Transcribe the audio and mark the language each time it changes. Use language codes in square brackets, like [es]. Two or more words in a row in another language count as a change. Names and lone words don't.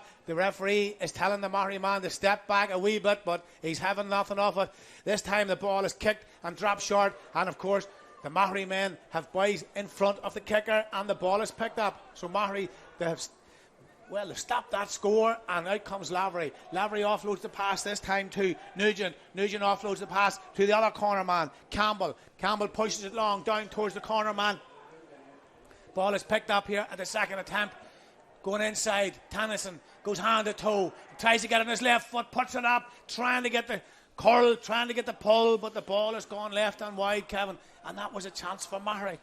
[en] The referee is telling the Maghery man to step back a wee bit, but he's having nothing of it. This time the ball is kicked and dropped short, and of course the Maghery men have boys in front of the kicker, and the ball is picked up. So Maghery, they've stopped that score, and out comes Lavery. Lavery offloads the pass this time to Nugent. Nugent offloads the pass to the other corner man, Campbell. Campbell pushes it long down towards the corner man. Ball is picked up here at the second attempt. Going inside, Tennyson goes hand to toe, tries to get on his left foot, puts it up, trying to get the curl, trying to get the pull, but the ball has gone left and wide, Kevin, and that was a chance for Maghery.